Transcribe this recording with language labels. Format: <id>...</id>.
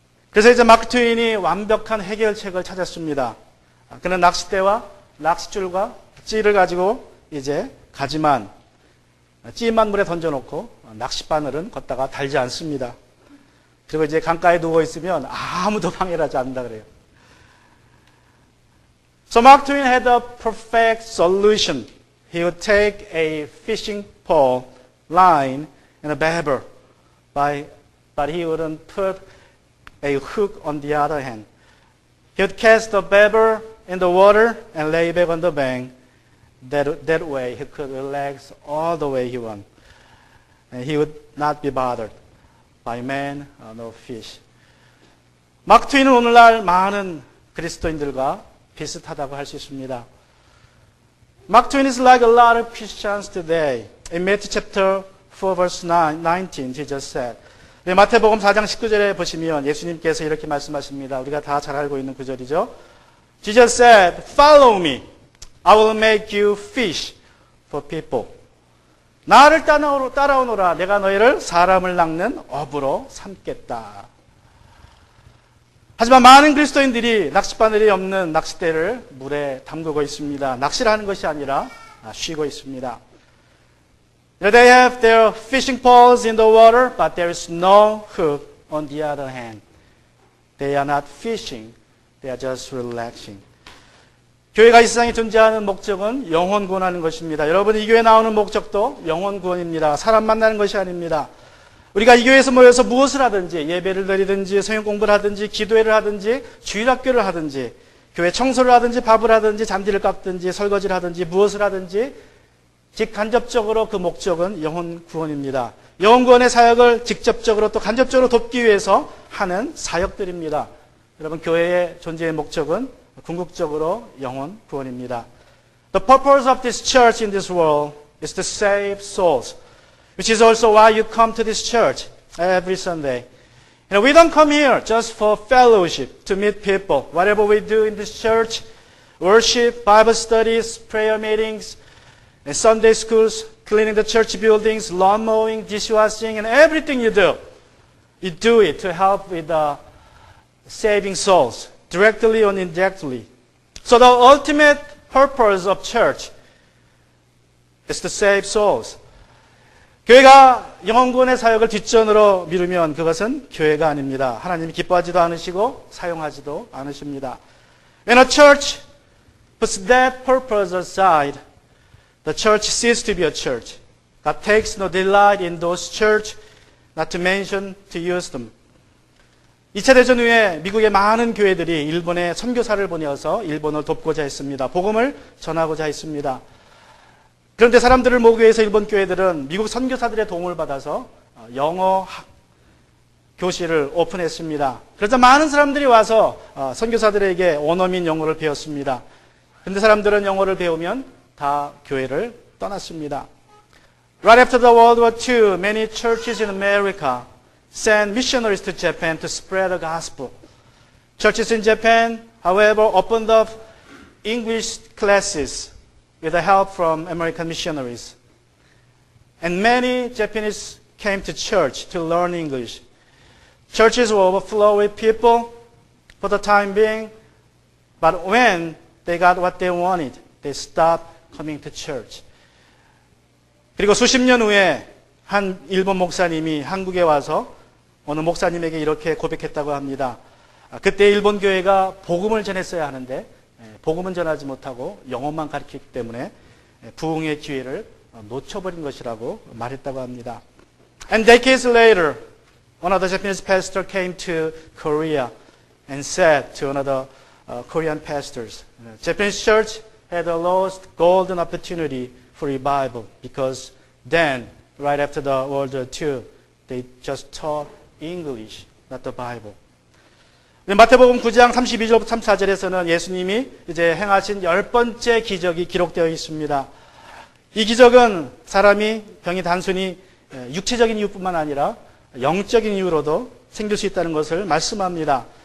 <ko>그래서 이제 마크 트윈이 완벽한 해결책을 찾았습니다. 그는 낚싯대와 낚싯줄과 찌를 가지고 이제 가지만 찌만 물에 던져놓고 낚싯바늘은 걷다가 달지 않습니다. 그리고 이제 강가에 누워 있으면 아무도 방해를 하지 않는다 그래요.</ko> <en>So Mark Twain had a perfect solution. He would take a fishing pole, line, and a bobber, but he wouldn't put a hook on the other hand. He would cast the bobber in the water and lay back on the bank. That way he could relax all the way he wanted. And he would not be bothered by man nor fish.</en> <ko>마크 트윈은 오늘날 많은 그리스도인들과 비슷하다고 할 수 있습니다.</ko> <en>Mark Twain is like a lot of Christians today. In Matthew chapter 4 verse 19, Jesus said.</en> <ko>마태복음 4장 19절에 보시면 예수님께서 이렇게 말씀하십니다. 우리가 다 잘 알고 있는 구절이죠.</ko> <en>Jesus said, Follow me. I will make you fish for people.</en> <ko>나를 따라오너라. 내가 너희를 사람을 낚는 어부로 삼겠다. 하지만 많은 그리스도인들이 낚싯바늘이 없는 낚싯대를 물에 담그고 있습니다. 낚시를 하는 것이 아니라 쉬고 있습니다.</ko> <en>They have their fishing poles in the water, but there is no hook on the other hand. They are not fishing, they are just relaxing.</en> <ko>교회가 이 세상에 존재하는 목적은 영혼 구원하는 것입니다. 여러분, 이 교회에 나오는 목적도 영혼 구원입니다. 사람 만나는 것이 아닙니다. 우리가 이 교회에서 모여서 무엇을 하든지, 예배를 드리든지, 성경 공부를 하든지, 기도회를 하든지, 주일학교를 하든지, 교회 청소를 하든지, 밥을 하든지, 잔디를 깎든지, 설거지를 하든지, 무엇을 하든지 직간접적으로 그 목적은 영혼 구원입니다. 영혼 구원의 사역을 직접적으로 또 간접적으로 돕기 위해서 하는 사역들입니다. 여러분, 교회의 존재의 목적은 궁극적으로 영혼 구원입니다.</ko> <en>The purpose of this church in this world is to save souls, which is also why you come to this church every Sunday. We don't come here just for fellowship, to meet people. Whatever we do in this church, worship, Bible studies, prayer meetings, and Sunday schools, cleaning the church buildings, lawn mowing, dishwashing, and everything you do it to help with saving souls, directly or indirectly. So the ultimate purpose of church is to save souls.</en> <ko>교회가 영혼구원의 사역을 뒷전으로 미루면 그것은 교회가 아닙니다. 하나님이 기뻐하지도 않으시고 사용하지도 않으십니다.</ko> <en>When a church puts that purpose aside, the church ceases to be a church. God takes no delight in those church, not to mention to use them.</en> <ko>2차 대전 후에 미국의 많은 교회들이 일본에 선교사를 보내어서 일본을 돕고자 했습니다. 복음을 전하고자 했습니다. 그런데 사람들을 모으기 위해서 일본 교회들은 미국 선교사들의 도움을 받아서 영어 교실을 오픈했습니다. 그래서 많은 사람들이 와서 선교사들에게 원어민 영어를 배웠습니다. 그런데 사람들은 영어를 배우면 다 교회를 떠났습니다.</ko> <en>Right after the World War II, many churches in America sent missionaries to Japan to spread the gospel. Churches in Japan, however, opened up English classes with the help from American missionaries. And many Japanese came to church to learn English. Churches were overflowed with people for the time being, but when they got what they wanted, they stopped coming to church.</en> <ko>그리고 수십 년 후에 한 일본 목사님이 한국에 와서 어느 목사님에게 이렇게 고백했다고 합니다. 그때 일본 교회가 복음을 전했어야 하는데 복음은 전하지 못하고 영어만 가르치기 때문에 부흥의 기회를 놓쳐버린 것이라고 말했다고 합니다.</ko> <en>And decades later, one of the Japanese pastors came to Korea and said to another Korean pastors, Japanese church had a lost golden opportunity for revival because then, right after the World War II, they just taught English, not the Bible.</en> <ko>마태복음 9장 32절부터 34절에서는 예수님이 이제 행하신 10번째 기적이 기록되어 있습니다. 이 기적은 사람이 병이 단순히 육체적인 이유뿐만 아니라 영적인 이유로도 생길 수 있다는 것을 말씀합니다.</ko>